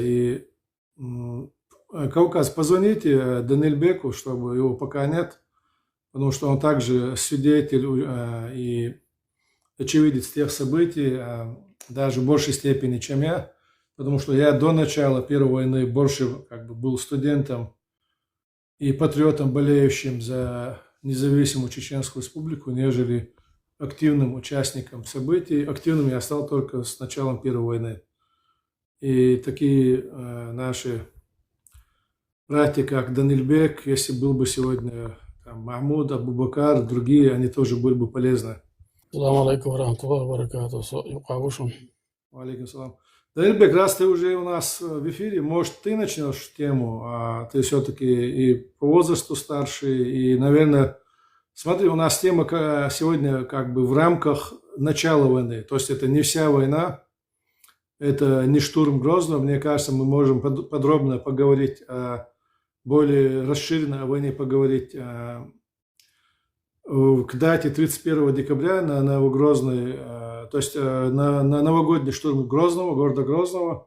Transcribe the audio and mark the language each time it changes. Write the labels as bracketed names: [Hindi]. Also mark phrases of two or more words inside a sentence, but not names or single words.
[Russian] И Кавказ, позвоните Данильбеку, чтобы его пока нет, потому что он также свидетель и очевидец тех событий, даже в большей степени, чем я, потому что я до начала Первой войны больше был студентом и патриотом, болеющим за независимую Чеченскую Республику, нежели активным участником событий. Активным я стал только с началом Первой войны. И такие наши братья, как Данильбек, если был бы сегодня там, Махмуд, Абу-Бакар, другие, они тоже были бы полезны. [Arabic] السلام عليكم ورحمة الله وبركاته. عليكم السلام. [Russian] Данильбек, раз ты уже у нас в эфире, может, ты начнешь тему, а ты все-таки и по возрасту старший, и, наверное, смотри, у нас тема сегодня как бы в рамках начала войны, то есть это не вся война, это не штурм Грозного, мне кажется, мы можем подробно поговорить, более расширенно о войне поговорить к дате 31 декабря на Новогрозный, то есть на новогодний штурм Грозного, города Грозного.